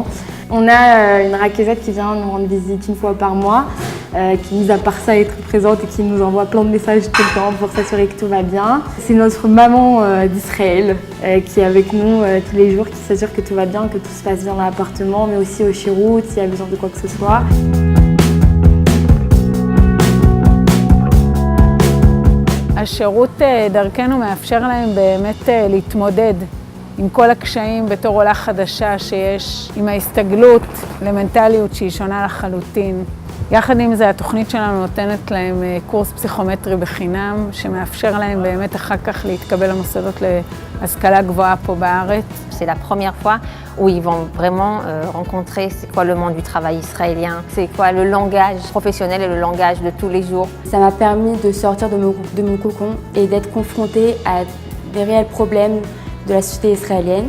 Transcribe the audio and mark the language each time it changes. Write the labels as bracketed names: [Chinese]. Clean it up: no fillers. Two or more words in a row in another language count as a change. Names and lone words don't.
[French] On a une raquezette qui vient nous rendre visite une fois par mois, qui, mis à part ça, est très présente et qui nous envoie plein de messages tout le temps pour s'assurer que tout va bien. C'est notre maman d'Israël qui est avec nous tous les jours, qui s'assure que tout va bien, que tout se passe bien dans l'appartement, mais aussi au shirout, s'il y a besoin de quoi que ce soit. [Hebrew] השירות דרכנו מאפשר להם באמת להתמודד עם כל הקשיים בתור עולה חדשה שיש, עם ההסתגלות למנטליות שהיא שונה לחלוטין. יחד עם זה, התוכנית שלנו נותנת להם קורס פסיכומטרי בחינם, שמאפשר להם באמת אחר כך להתקבל למוסדות להשכלה גבוהה פה בארץ. [French] C'est la première fois où ils vont vraiment rencontrer c'est quoi le monde du travail israélien, c'est quoi le langage professionnel et le langage de tous les jours. Ça m'a permis de sortir de mon cocon et d'être confrontée à des réels problèmes de la société israélienne.